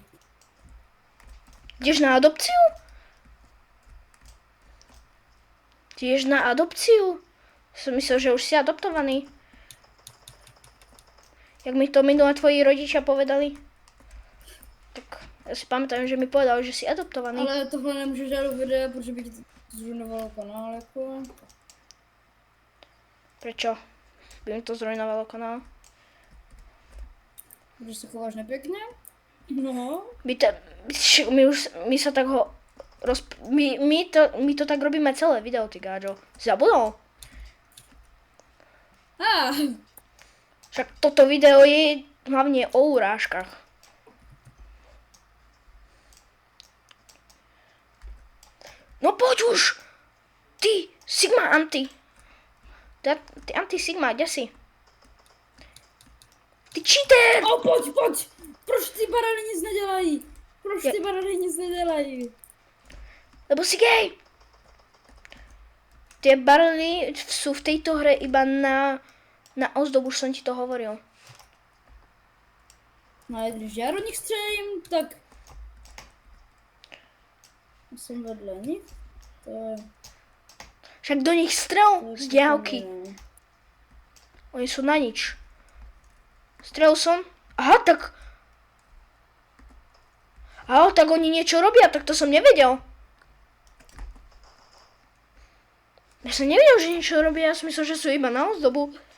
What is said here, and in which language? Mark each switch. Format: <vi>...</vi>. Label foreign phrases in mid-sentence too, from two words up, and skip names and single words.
<sk>Ideš na adopciu? Ty ideš na adopciu? Som myslel, že už si adoptovaný. Jak mi to minule tvoji rodičia povedali. Tak ja si pamätám, že mi povedal, že si adoptovaný.</sk> <cs>Ale tohle nemůžu dát do videa, protože by ti to zruinovalo kanál, jako.</cs> <sk>Prečo? By mi to zrujnovalo kanál.</sk> <cs>Protože se chováš nepěkně? No.</cs> <sk>My sa tak ho... My to tak robíme celé video, ty gáčo. Zabudol? Však toto video je hlavne o urážkach. No poď už! Ty, Sigma Anti. Ty Anti Sigma, kde si? Ty cheater!</sk> <cs>O, pojď! Proč ty barany nic nedělají? Proč ty barany nic nedělají?</cs> <sk>Lebo si gay! Tie barely sú v tejto hre iba na ozdobu, už som ti to hovoril.</sk> <cs>No a když já do nich střelím, tak... Jsem vedle nich. To je...</cs> <sk>Však do nich strel z diaľky. Oni sú na nič. Strel som. Aha, tak oni niečo robia, tak to som nevedel. Ja som nevedel, že niečo robia, ja som myslel, že sú iba na ozdobu.</sk>